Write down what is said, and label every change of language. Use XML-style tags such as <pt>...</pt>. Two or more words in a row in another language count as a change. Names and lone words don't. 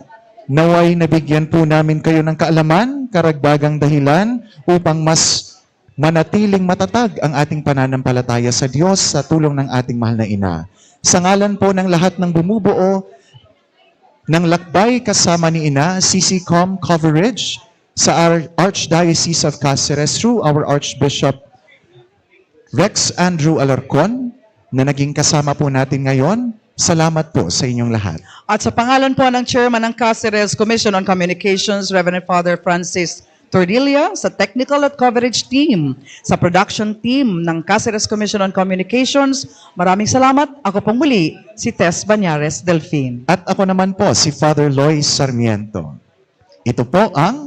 <tl>Naway nabigyan po namin kayo ng kaalaman, karagdagang dahilan upang mas manatiling matatag ang ating pananampalataya sa Diyos sa tulong ng ating mahal na Ina. Sa ngalan po ng lahat ng bumubuo ng lakbay kasama ni Ina, Sisicom coverage sa Archdiocese of Cáceres</tl> <en>through our</en> <tl>Archbishop Rex Andrew Alarcon, na naging kasama po natin ngayon. Salamat po sa inyong lahat. At sa pangalan po ng Chairman ng Cáceres Commission on Communications, Reverend Father Francis Tordilla, sa technical at coverage team, sa production team ng Cáceres Commission on Communications, maraming salamat. Ako pong muli, si Tess Banyares Delfin. At ako naman po, si Father Loy Sarmiento. Ito po ang</tl>